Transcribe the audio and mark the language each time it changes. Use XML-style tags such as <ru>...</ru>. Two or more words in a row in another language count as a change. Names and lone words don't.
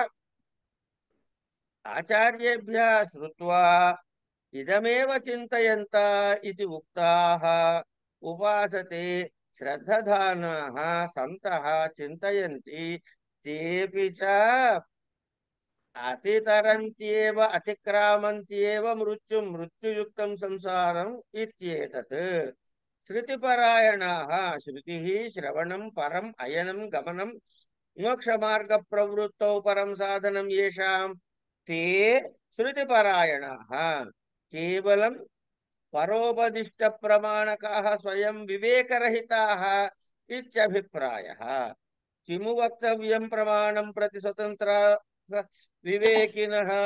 <sa>ఆచార్యేభ్యः శ్రుత్వా ఇదమేవ చింతయంత ఇది ఉక్తాః ఉపాసతే శ్రద్ధధానాః సంతః చింతయంతి తేపి చ అతితరంత్యేవ అతిక్రామంత్యేవ మృత్యుయుక్తం సంసారం ఇత్యేతత్. శృతిపరాయణాః శృతిః శ్రవణం పరం అయనం గమనం మోక్షమార్గ ప్రవృత్తౌ పరం సాధనం యేషాం ते श्रुतिपरायणाः केवलं परोपदिष्ट प्रमाणकाः स्वयं विवेकरहिताः इत्यभिप्रायः. किमु वक्तव्यं प्रमाणं प्रति स्वतंत्र विवेकिनः?</sa>